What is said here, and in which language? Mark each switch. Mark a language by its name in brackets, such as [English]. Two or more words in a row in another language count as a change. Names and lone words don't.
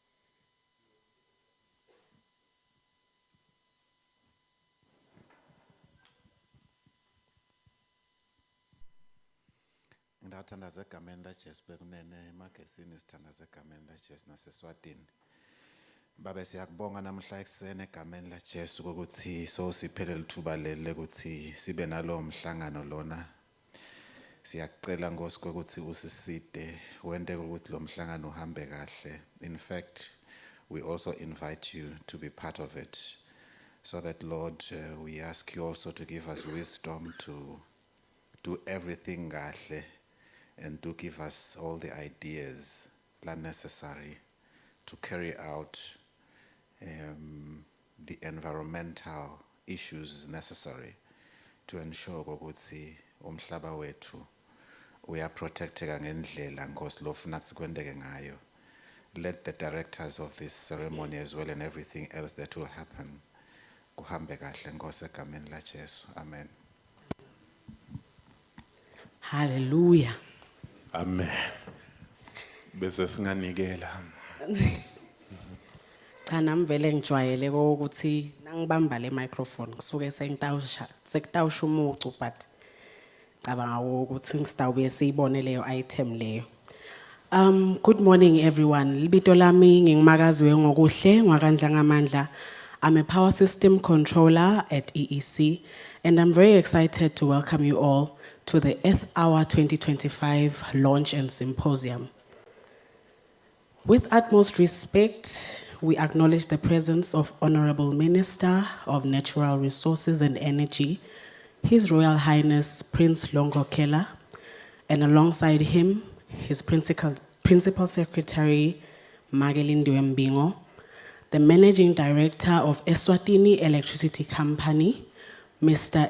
[Swati] Ndathandaza egameni laJesu bekunene emagesini sithandaza egameni laJesu naseSwatini. Baba siyakubonga namhla ekuseni egameni laJesu ukuthi sosiphelele ithuba leli ukuthi sibe nalo mhlangano lona. Siyakucela Nkosi ukuthi usiside wende ukuthi lo mhlangano uhambe kahle. [English] In fact, we also invite you to be part of it. So that Lord, we ask you also to give us wisdom to do everything kahle and to give us all the ideas that are necessary to carry out the environmental issues necessary to ensure [Swati] ukuthi umhlaba wethu [English] we are protected [Swati] ngendlela Nkosi lofuna kukwendeke ngayo. [English] Let the directors of this ceremony as well and everything else that will happen [Swati] kuhambe kahle Nkosi egameni laJesu. [English] Amen. Hallelujah. [Swati] Amen. Bese singanikela. Cha nami vele ngijwayele ukuthi nangibamba le microphone kusuke sekutawusha umucu but cabanga ukuthi ngisitawubuye siyibone leyo item leyo. [English] Good morning everyone. [Swati] Libito lami ngingimakaziwe ngokuhle ngwakandla ngamandla. [English] I'm a power system controller at EEC and I'm very excited to welcome you all to the Earth Hour 2025 launch and symposium. With utmost respect, we acknowledge the presence of Honorable Minister of Natural Resources and Energy, His Royal Highness Prince Longo Kela, and alongside him, his Principal Secretary, Magelindiwe Mbingo, the Managing Director of Eswatini Electricity Company, Mr.